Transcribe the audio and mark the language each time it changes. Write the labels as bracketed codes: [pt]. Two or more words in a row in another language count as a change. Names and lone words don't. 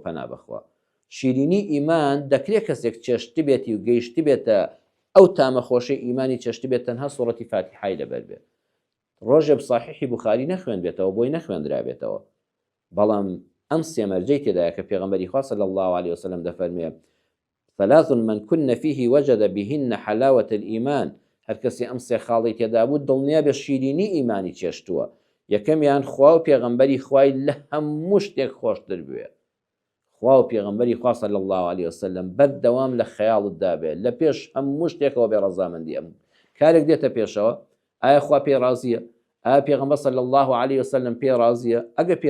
[ckb] پەنا بەخوا شیرینی ئیمان دەکرێت کەسێک چێشتی بێتی و گەیشتی بێتە ئەو تامە خۆشەی ئیمانی چێشتی بێت تەنها سوڕەتی فاتحای لەبەر بێت. ڕۆژێ صحیحی بوخاری نەخوێن بێتەوە، بۆی نەخوێندرا بێتەوە، بەڵام ئەم سێمەرجەی تێدایە کە پێغەمبەری خوا [ar] صلی الله عليه وسلم [ckb] دەفەرمێ [ar] ثلاث من كن فيه وجد بهن حلاوة الإيمان. [ckb] هەر کەسی ئەم سێ خاڵی تێدا بوو دڵنیا بە شیرینی ئیمانی چێشتووە. یەکەمیان خوا و پێغەمبەری خوای لە هەموو شتێک خۆشتر بوێ. خوا و پێغەمبەری خوا [ar] صلی الله عليه وسلم [ckb] بەردەوام لە خەیاڵتدا بێت، لە پێش هەموو شتێکەوە بێ ڕەزامەندی ئەم کارێک دێتە پێشەوە ئایا خوا پێ ڕازیە ئایا پێغەمبەر [ar] صلی الله عليه وسلم [ckb] پێ ڕازیە ئەگە پێ